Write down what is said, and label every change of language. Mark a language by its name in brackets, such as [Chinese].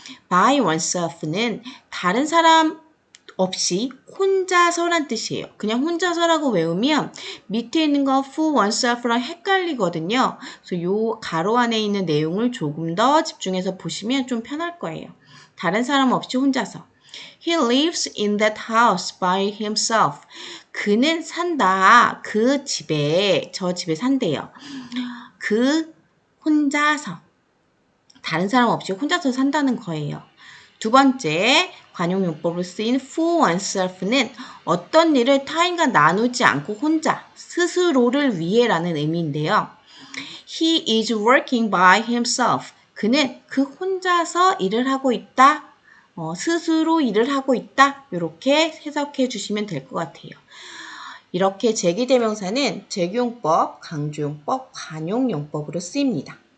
[English] by oneself [Korean] 는 다른 사람 없이 혼자서란 뜻이에요. 그냥 혼자서라고 외우면 밑에 있는 거 [English] for oneself [Korean] 랑 헷갈리거든요. 그래서 요 가로 안에 있는 내용을 조금 더 집중해서 보시면 좀 편할 거예요. 다른 사람 없이 혼자서. [English] He lives in that house by himself. [Korean] 그는 산다. 그 집에, 저 집에 산대요. 그 혼자서. 다른 사람 없이 혼자서 산다는 거예요. 두 번째, 관용용법으로 쓰인 [English] for oneself [Korean] 는 어떤 일을 타인과 나누지 않고 혼자, 스스로를 위해라는 의미인데요. [English] He is working by himself. [Korean] 그는 그 혼자서 일을 하고 있다. 스스로 일을 하고 있다. 이렇게 해석해 주시면 될 것 같아요. 이렇게 제기대명사는 제규용법, 강조용법, 관용용법으로 쓰입니다.